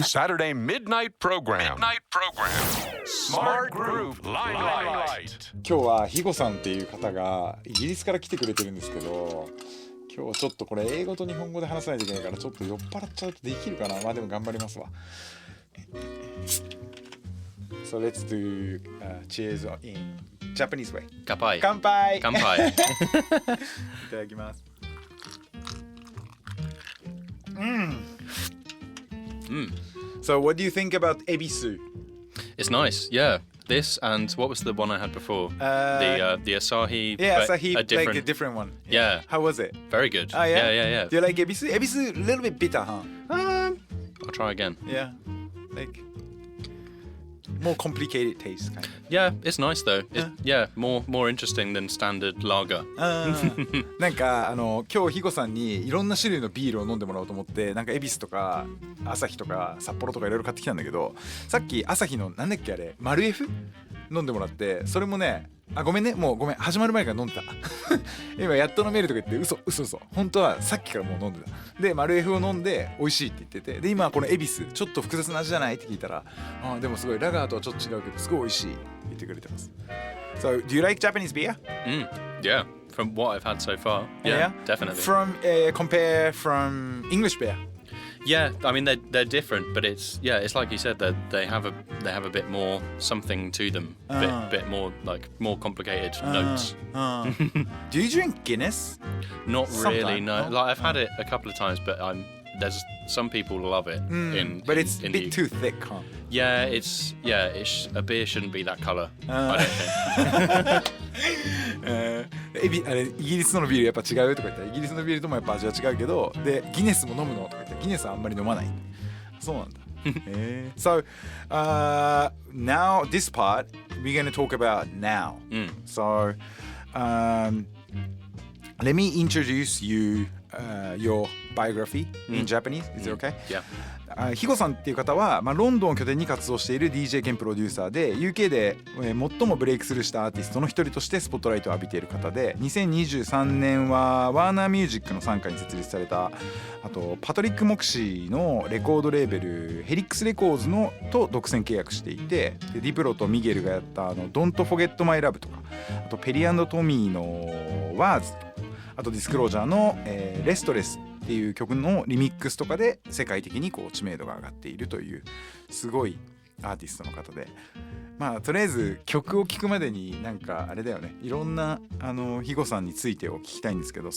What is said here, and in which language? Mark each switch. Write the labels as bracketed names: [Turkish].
[English] Saturday midnight program. Smart group. Limelight. [Japanese] 今日はHiggoさんっていう方がイギリスから来てくれてるんですけど、今日ちょっとこれ英語と日本語で話さないといけないからちょっと酔っ払っちゃうとできるかな。まあでも頑張りますわ。 [English] So let's do cheers in Japanese way. [Japanese] 乾杯。乾杯。乾杯。いただきます。 [English] So what do you think about ebisu? It's nice, yeah. This and what was the one I had before? The Asahi. Yeah, but Asahi, different... like a different one. Yeah. How was it? Very good. Oh yeah? Yeah. Do you like ebisu? Ebisu a little bit bitter, huh? I'll try again. Yeah. Like more complicated taste kind of. Yeah, it's nice though. More interesting than standard lager. [Japanese] なんか今日Higgoさんにいろんな種類のビールを飲んでもらおうと思って、なんか恵比寿とかアサヒとか札幌とかいろいろ買ってきたんだけど、さっきアサヒのなんだっけあれマルエフ飲んでもらって、それもね、あごめんね、もうごめん、始まる前から飲んでた今やっと飲めるとか言って嘘本当はさっきからもう飲んでた。でマルエフを飲んで美味しいって言ってて、で今この恵比寿ちょっと複雑な味じゃないって聞いたら、あでもすごいラガーとはちょっと違うけどすごい美味しいって言ってくれてます。 [English] So do you like Japanese beer? Yeah, from what I've had so far. Yeah, definitely. From compare from English beer? Yeah, I mean they're different, but it's like you said, they have a bit more something to them, bit more like more complicated notes. Do you drink Guinness? Not really, Sometime, no. Like I've had it a couple of times, but there's some people love it. But it's a in bit too thick, huh? Yeah, a beer shouldn't be that color. I don't think. [Japanese] あれイギリスのビールやっぱ違うとか言ったら、イギリスのビールともやっぱ味は違うけど、でギネスも飲むのとか言ったらギネスはあんまり飲まない。そうなんだ。 [English] So now this part we're going to talk about now. So let me introduce you your biography in Japanese. Is it okay? Yeah. [Japanese] Higgoさんっていう方は、ロンドンを拠点に活動している DJ 兼プロデューサーで UK で最もブレイクスルーしたアーティストの一人としてスポットライトを浴びている方で、2023年はワーナーミュージックの傘下に設立された、あとパトリック・モクシーのレコードレーベルヘリックスレコーズのと独占契約していて、でディプロとミゲルがやったDon't Forget My Love とか、あとペリ&トミーの Words とか、あとディスクロージャーの、レストレスっていう曲のリミックスとかで世界的にこう知名度が上がっているというすごいアーティストの方で、とりあえず曲を聴くまでになんかあれだよね、いろんなHiggoさんについてを聞きたいんですけど。